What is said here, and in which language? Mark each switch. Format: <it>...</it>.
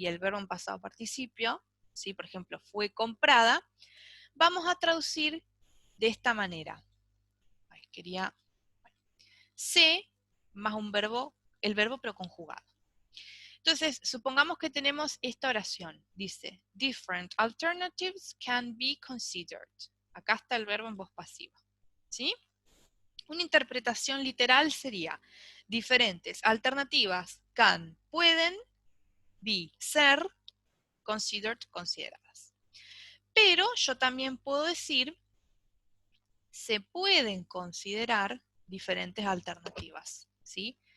<es>Y el verbo en pasado participio, ¿sí? Por ejemplo, fue comprada, vamos a traducir de esta manera. Ay, se más un verbo, el verbo pero conjugado. Entonces, supongamos que tenemos esta oración.</es> <en>Dice, different alternatives can be considered.</en> <es>Acá está el verbo en voz pasiva, ¿sí? Una interpretación literal sería, diferentes alternativas can, pueden, be, ser, considered, consideradas. Pero yo también puedo decir, se pueden considerar diferentes alternativas, ¿sí?</es>